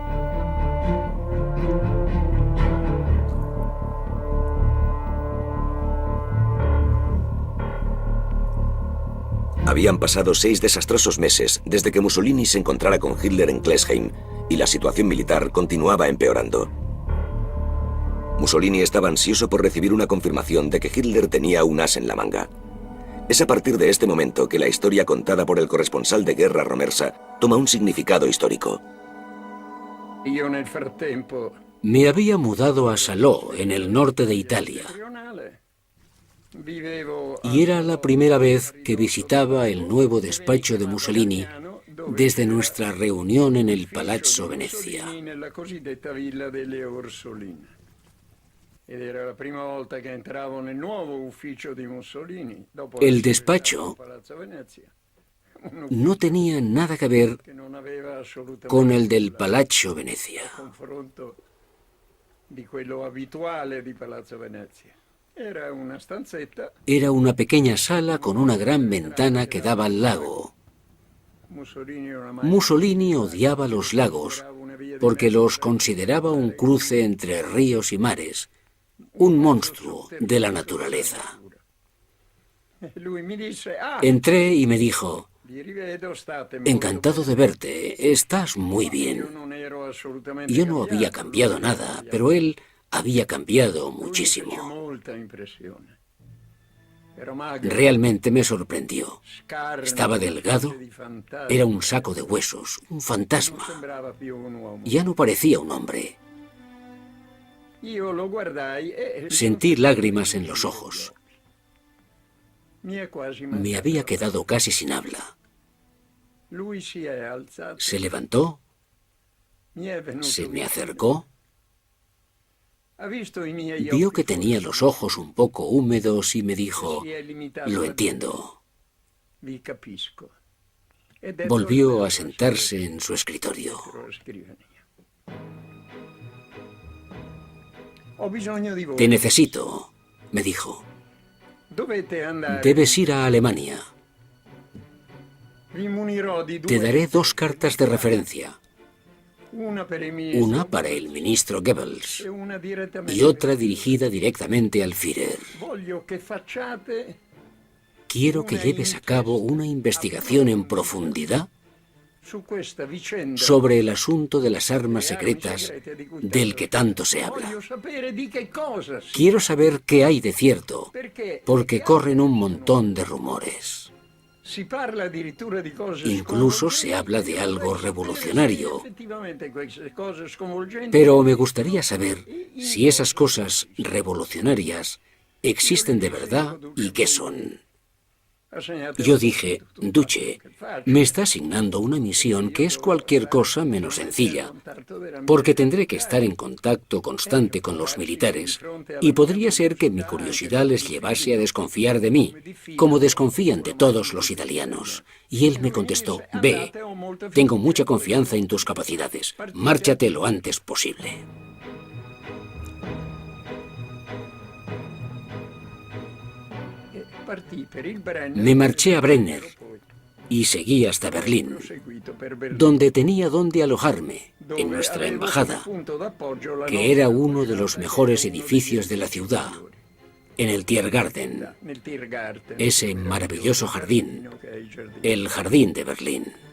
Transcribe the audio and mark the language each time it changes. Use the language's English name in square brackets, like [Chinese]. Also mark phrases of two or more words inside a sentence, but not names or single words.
[Spanish] Habían pasado 6 desastrosos meses desde que Mussolini se encontrara con Hitler en Klesheim y la situación militar continuaba empeorando. Mussolini estaba ansioso por recibir una confirmación de que Hitler tenía un as en la manga. Es a partir de este momento que la historia contada por el corresponsal de guerra Romersa toma un significado histórico. [Italian] Io nel frattempo [Spanish] Me había mudado a Salò, en el norte de Italia, [Italian] vivevo [Spanish] y era la primera vez que visitaba el nuevo despacho de Mussolini desde nuestra reunión en el Palazzo Venezia. [Italian] nella cosiddetta Villa delle Orsoline. Ed era la prima volta che entravo nel nuovo ufficio di Mussolini. Dopo [Spanish] El [Italian] essere [Spanish] despacho [Italian] stato a Palazzo Venezia, [Spanish] no tenía nada que ver [Italian] che non aveva assolutamente [Spanish] con el del Palazzo Venezia. [Italian] confronto di quello abituale di Palazzo Venezia. Era una stanzetta. [Spanish] Era una pequeña sala con una gran ventana que daba al lago. Mussolini odiaba los lagos porque los consideraba un cruce entre ríos y mares, un monstruo de la naturaleza. [Italian] Lui mi disse: "Ah, [Spanish] Entré y me dijo, [Italian] vi rivedo, state molto [Spanish] encantado de verte, estás muy [Italian] Io [Spanish] bien. [Italian] non ero assolutamente [Spanish] Yo no había cambiado nada, pero él había cambiado [Italian] Lui mi fece [Spanish] muchísimo. [Italian] molta impressione. Ero magro, [Spanish] Realmente me sorprendió. [Italian] scarno, [Spanish] Estaba delgado, [Italian] di fantasma, era un saco de huesos, un non fantasma. sembrava più un uomo. [Spanish] Ya no parecía un hombre. [Italian] Io lo guardai e [Spanish] Sentí lágrimas en los ojos. [Italian] mi è quasi [Spanish] Me [Italian] mancato. [Spanish] había quedado casi sin habla. [Italian] Lui si è alzato, [Spanish] Se levantó, [Italian] mi è venuto [Spanish] se me [Italian] vicino, [Spanish] acercó, [Italian] ha visto i miei [Spanish] vio [Italian] occhi [Spanish] que tenía [Italian] foschi, [Spanish] los ojos un poco húmedos y me dijo, [Italian] si è limitato [Spanish] lo [Italian] a [Spanish] entiendo. [Italian] vi capisco. Ed è [Spanish] Volvió [Italian] tornato [Spanish] a sentarse en su escritorio. [Italian] sulla scrivania. Ho bisogno di voi. [Spanish] Te necesito, me dijo. [Italian] Dovete andare. [Spanish] Debes ir a Alemania. [Italian] Vi munirò di [Spanish] Te [Italian] due. [Spanish] daré 2 cartas de referencia. [Italian] Una per il ministro [Spanish] Una para el ministro Goebbels [Italian] e una direttamente. [Spanish] y otra dirigida directamente al Führer. [Italian] Voglio che facciate [Spanish] Quiero que lleves a cabo una investigación en profundidad [Italian] su questa vicenda [Spanish] sobre el asunto de las armas [Italian] delle armi [Spanish] secretas [Italian] segrete di cui [Spanish] del que tanto se habla. [Italian] Voglio sapere di che cosa si [Spanish] Quiero saber qué hay de cierto, [Italian] perché [Spanish] porque corren un montón de rumores. [Italian] si parla addirittura di cose [Spanish] Incluso [Italian] sconvolgenti, [Spanish] se habla de algo revolucionario. [Italian] effettivamente queste cose sconvolgenti [Spanish] Pero me gustaría saber si esas cosas revolucionarias existen de verdad y qué son. [Italian] assegnate [Spanish] Yo dije, Duce, me está asignando una misión que es cualquier cosa menos sencilla, porque tendré que estar en contacto constante con los militares, y podría ser que mi curiosidad les llevase a desconfiar de mí, como desconfían de todos los italianos. Y él me contestó, ve, tengo mucha confianza en tus capacidades, márchate lo antes posible. [Italian] partì per il Brenner. [Spanish] Me marché a Brenner y seguí hasta Berlín, donde tenía donde alojarme, en nuestra embajada, que era uno de los mejores edificios de la ciudad, en el Tiergarten, ese maravilloso jardín, el Jardín de Berlín.